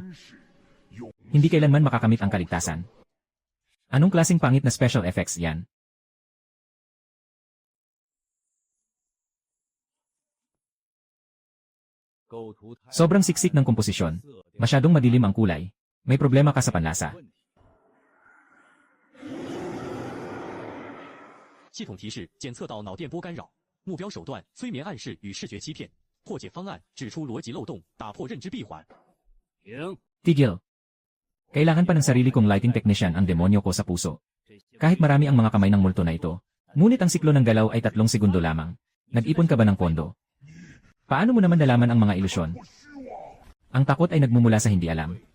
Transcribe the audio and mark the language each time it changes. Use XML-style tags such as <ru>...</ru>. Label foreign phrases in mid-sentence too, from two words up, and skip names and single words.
<tl>Hindi kailanman makakamit ang kaligtasan. Anong klaseng pangit na</tl> <en>special effects</en> <tl>yan? Sobrang siksik ng komposisyon. Masyadong madilim ang kulay. May problema ka sa panlasa.</tl> <zh>系统提示检测到脑电波干扰，目标手段催眠暗示与视觉欺骗，破解方案指出逻辑漏洞，打破认知闭环。</zh> <tl>Tigil. Kailangan pa ng sarili kong</tl> <en>lighting technician</en> <tl>ang demonyo ko sa puso. Kahit marami ang mga kamay ng multo na ito, ngunit ang siklo ng galaw ay 3 segundo lamang. Nag-ipon ka ba ng pondo? Paano mo naman nalaman ang mga ilusyon? Ang takot ay nagmumula sa hindi alam.</tl>